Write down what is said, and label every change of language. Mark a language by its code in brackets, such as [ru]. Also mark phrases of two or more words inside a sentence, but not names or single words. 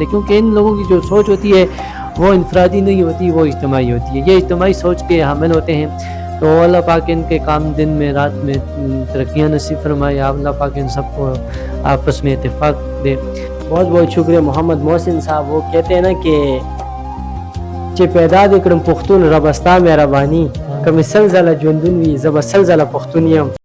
[ur] کیونکہ ان لوگوں کی جو سوچ ہوتی ہے وہ انفرادی نہیں ہوتی، وہ اجتماعی ہوتی ہے. یہ اجتماعی سوچ کے حامل ہوتے ہیں. تو اللہ پاک ان کے کام دن میں رات میں ترقیاں نصیب فرمائے. اللہ پاک ان سب کو آپس میں اتفاق دے. بہت بہت شکریہ محمد محسن صاحب. وہ کہتے ہیں نا کہ [ps] چه پیدا دې کړم پښتون ربستا مهرباني کمې سل ځله ژوندون وي زه به سل ځله پښتون یم.